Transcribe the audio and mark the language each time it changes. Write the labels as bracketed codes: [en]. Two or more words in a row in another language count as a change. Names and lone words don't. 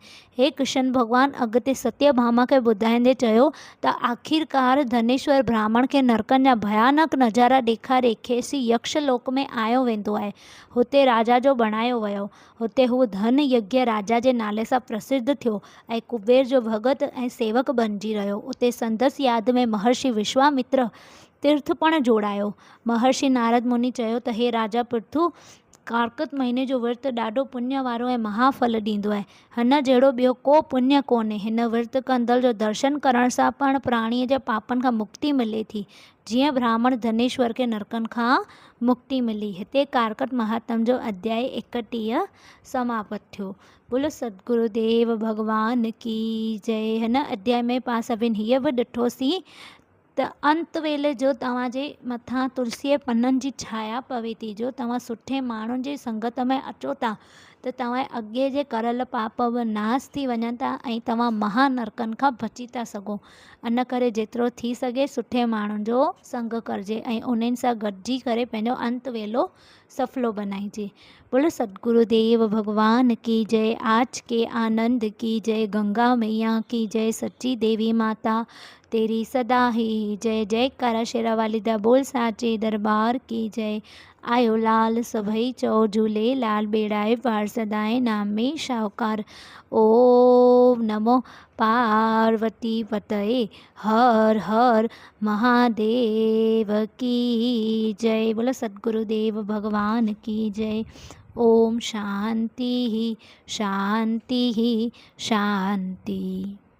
[sd] हे कृष्ण भॻवान अॻिते सत्यभामा खे ॿुधाईंदे चयो त आख़िरकार धनेश्वर ब्राह्मण खे नरकनि जा भयानक नज़ारा ॾेखारे खेसि यक्षलोक में आयो वेंदो आहे। हुते राजा जो बणायो वियो। हुते हू धन यज्ञ राजा जे नाले सां प्रसिद्ध थियो ऐं कुबेर जो भगत ऐं सेवक बणिजी रहियो। उते संदसि यादि में महर्षि विश्वामित्र तीर्थ पण जोड़ायो। महर्षि नारद मुनि चयो त हे राजा पृथु, कारकत महीने जो विर्त ॾाढो पुण्य वारो ऐं महाफल ॾींदो आहे। हिन जहिड़ो ॿियो को पुण्य कोन्हे। हिन विर्त कंदड़ जो दर्शन करण सां पण प्राणीअ जे पापनि खां मुक्ति मिले थी, जीअं ब्राह्मण धनेश्वर खे नरकनि खां मुक्ति मिली। हिते कारकत महात्म जो अध्याय 31 समाप्त थियो। [hi] बोलो सतगुरुदेव भगवान की जय। [sd] हिन अध्याय में पाण सभिनि हीअ बि ॾिठोसीं त अंत वेले जो तव्हांजे मथां तुलसीअ पननि जी छाया पवे थी। जो तव्हां सुठे माण्हुनि जी संगत में अचो था त तव्हां अॻे जे करियल पाप बि नास थी वञनि था ऐं तव्हां महानरकनि खां बची था सघो। इन करे जेतिरो थी सघे सुठे माण्हुनि जो संग करिजे ऐं उन्हनि सां गॾिजी करे पंहिंजो अंत वेलो सफलो बनाइजे। [hi] बोलो सतगुरुदेव भगवान की जय। आज के आनंद की जय। गंगा मैया की जय। सच्ची देवी माता तेरी सदा ही जय। [pa] जयकारा शेरा वाली दा बोल साचे दरबार की जय। [sd] आयो लाल सभई चओ झूलेलाल बेड़ाए पार सदाए नाम में शाहूकार। [hi] ओम नमो पार्वती पतये हर हर महादेव की जय। बोलो सतगुरुदेव भगवान की जय। [sa] ओम शांति शांति शांति।